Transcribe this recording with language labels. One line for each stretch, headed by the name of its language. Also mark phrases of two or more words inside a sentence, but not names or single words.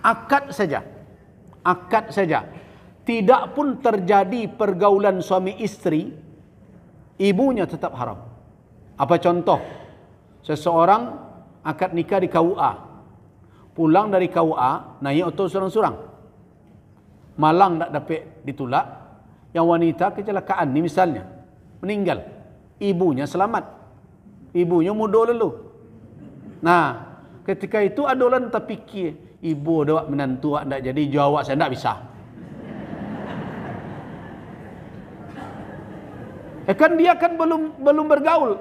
Indonesian: Akad saja. Akad saja. Tidak pun terjadi pergaulan suami istri, ibunya tetap haram. Apa contoh? Seseorang akad nikah di KUA. Pulang dari KUA, naik auto surang-surang.
Minangkabau: Malang tak dapat ditulak.
Indonesian: Yang wanita kecelakaan ni misalnya. Meninggal. Ibunya selamat. Ibunya muda lalu. Nah, ketika itu ada orang terfikir, ibu ada menantu tak jadi, jawab saya tak bisa. Kan dia kan belum bergaul.